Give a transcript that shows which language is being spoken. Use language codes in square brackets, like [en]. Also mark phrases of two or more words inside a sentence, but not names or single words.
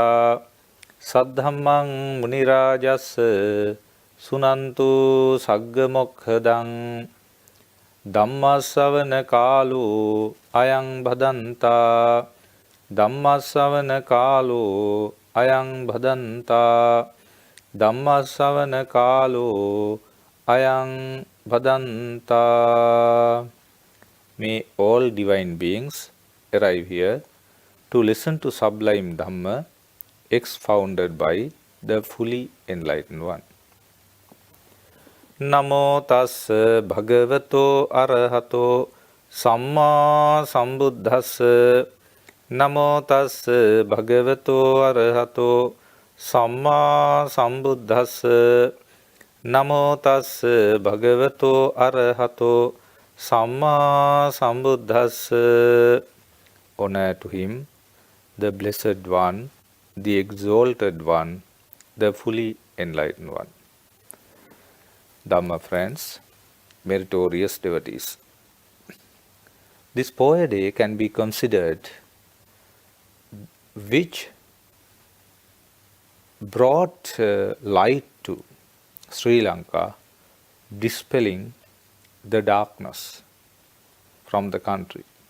[pi] Saddhammang Munirajasa Sunantu Saggamokhadang Dhammasavana Kalu Ayang Bhadanta Dhammasavana Kalu Ayang Bhadanta Dhammasavana Kalu Ayang Bhadanta. [en] May all divine beings arrive here to listen to sublime Dhamma expounded by the fully enlightened one. [pi] Namo tassa bhagavato arahato samma sambuddhassa. Namo tassa bhagavato arahato samma sambuddhassa. Namo tassa bhagavato arahato samma sambuddhassa. [en] Honor to him, the blessed one, the exalted one, the fully enlightened one. Dhamma friends, meritorious devotees. This poetry can be considered which brought light to Sri Lanka, dispelling the darkness from the country.